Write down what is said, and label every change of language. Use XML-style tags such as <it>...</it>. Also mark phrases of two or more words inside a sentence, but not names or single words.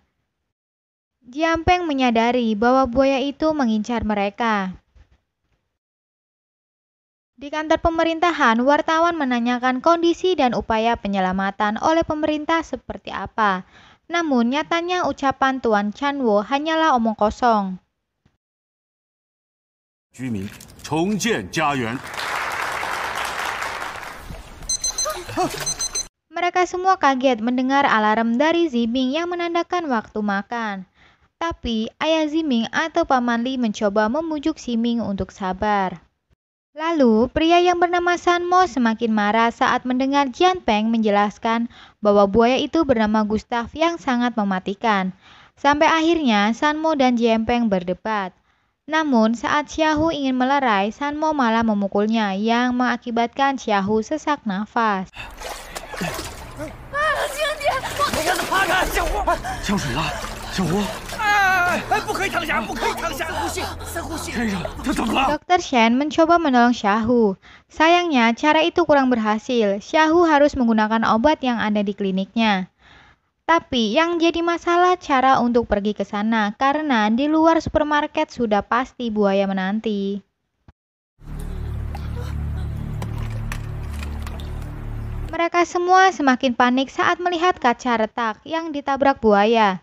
<id>Jiang Peng menyadari bahwa buaya itu mengincar mereka. Di kantor pemerintahan, wartawan menanyakan kondisi dan upaya penyelamatan oleh pemerintah seperti apa. Namun nyatanya ucapan Tuan Chanwo hanyalah omong kosong.</id> <zh>居民重建家园。</zh> <id>Mereka semua kaget mendengar alarm dari Ziming yang menandakan waktu makan. Tapi ayah Ziming atau Paman Li mencoba memujuk Ziming untuk sabar. Lalu pria yang bernama Sanmo semakin marah saat mendengar Jiang Peng menjelaskan bahwa buaya itu bernama Gustav yang sangat mematikan. Sampai akhirnya Sanmo dan Jiang Peng berdebat. Namun saat Xiaohu ingin melerai, Sanmo malah memukulnya yang mengakibatkan Xiaohu sesak nafas.</id> <zh>降水了，小胡，不可以躺下，不可以躺下，深呼吸。先生，他怎么了？</zh> <id>Dr. Shen mencoba menolong Xiaohu. Sayangnya cara itu kurang berhasil. Xiaohu harus menggunakan obat yang ada di kliniknya. Tapi yang jadi masalah cara untuk pergi ke sana karena di luar supermarket sudah pasti buaya menanti. Mereka semua semakin panik saat melihat kaca retak yang ditabrak buaya.</id>